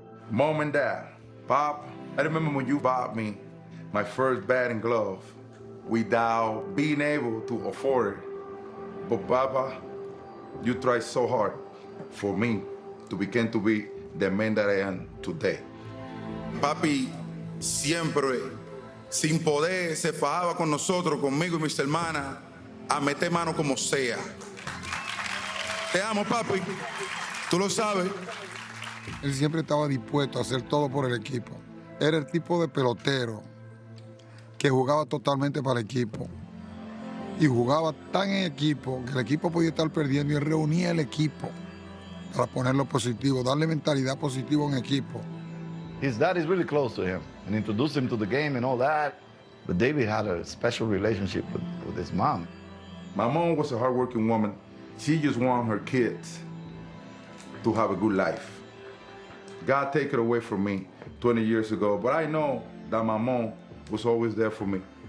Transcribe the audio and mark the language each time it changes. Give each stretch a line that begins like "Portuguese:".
English: Mom and Dad, Pop, I remember when you bought me my first batting glove without being able to afford it. But Papa, you tried so hard for me to begin to be the man that I am today.
Spanish: Papi siempre, sin poder, se fajaba con nosotros, conmigo y mis hermanas, a meter mano como sea. Te amo, papi. Tú lo sabes. Él siempre estaba dispuesto a hacer todo por el equipo. Era el tipo de pelotero que jugaba totalmente para el equipo. Y jugaba tan en equipo que el equipo podía estar perdiendo y él reunía el equipo para ponerlo positivo, darle mentalidad positiva en equipo.
English: His dad is really close to him and introduced him to the game and all that. But David had a special relationship with his mom. My mom was a hardworking woman. She just wanted her kids to have a good life. God take it away from me 20 years ago, but I know that my mom was always there for me.